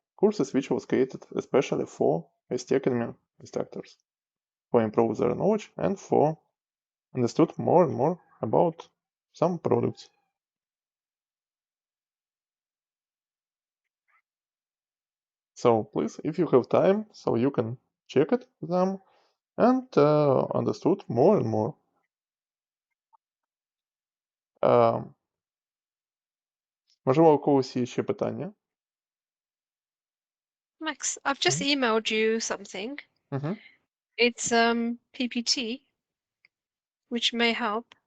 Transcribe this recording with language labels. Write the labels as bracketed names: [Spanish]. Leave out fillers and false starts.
[English] courses which was created especially for ICT Academy instructors, for improve their knowledge and for understood more and more about some products. So please, if you have time, so you can check it them and understood more and more. [Ukrainian] Можливо, у когось є ще питання? [English] Max, I've just emailed you something. Угу. It's PPT, which may help.